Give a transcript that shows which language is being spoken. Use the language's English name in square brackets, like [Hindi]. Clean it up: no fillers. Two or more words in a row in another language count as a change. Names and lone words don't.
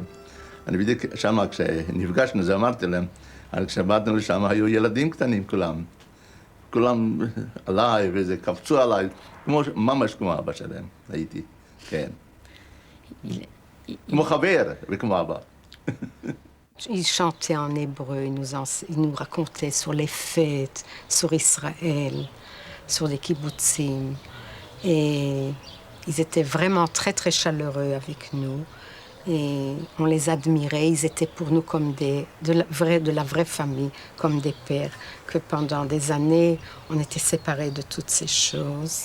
[Hebrew] אני בדיוק שם, כשנפגשנו, זה אמרתי להם, כשבאנו לשם היו ילדים קטנים כולם. כולם עליי וזה קפצו עליי, ממש כמו אבא שלהם הייתי, כן. כמו חבר וכמו אבא. [French] Il chantait en hébreu, il nous racontait sur les fêtes, sur Israël, sur les kibbutzim. Et ils étaient vraiment très très chaleureux avec nous. Et on les admirait, ils étaient pour nous comme de la vraie famille, comme des pères, que pendant des années, on était séparés de toutes ces choses.